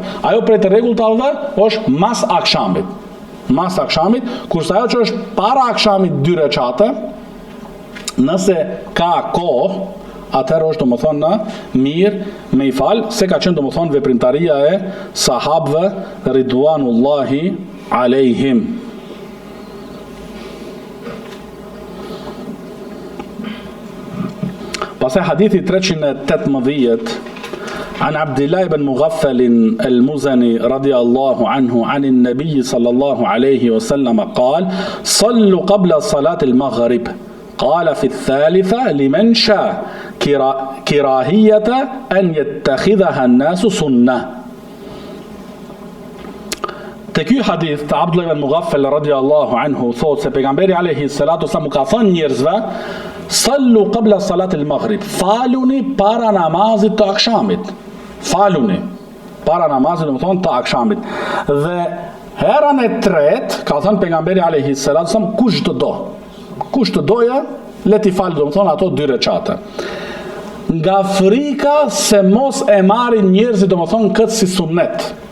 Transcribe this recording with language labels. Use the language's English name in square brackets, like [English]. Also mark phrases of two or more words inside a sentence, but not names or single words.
[Albanian] Ajo prej të rregulltave është mas akshamit, kurse ajo që është para akshamit 2 recate, nëse ka kohë, atëherë është domethënë në mirë me i fal, se ka qenë domethënë veprimtaria e sahabëve [Arabic] رضوان الله عليهم. [Albanian] Pastaj hadithi [Arabic] 318 عن عبد الله بن مغفل المزني رضي الله عنه عن النبي صلى الله عليه وسلم قال صلوا قبل صلاة المغرب قال في الثالثة لمن شاء كراهية أن يتخذها الناس سنة. [Albanian] Te ky hadith të Abdullah ibn Mughaffal [Arabic] رضي الله عنه [Albanian] thot se pejgamberi [Arabic] عليه الصلاة والسلام [Albanian] ka thënë njerëzve [Arabic] صلوا قبل صلاة المغرب, [Albanian] faluni para namazit të akshamit. Faluni para namazit të akshamit. Dhe herën e tretë ka thënë pejgamberi [Arabic] عليه الصلاة والسلام [Albanian] kush të doja le t'i falë domethënë ato 2 recate. Nga frika se mos e marrin njerëzit domethënë këtë si sunnet.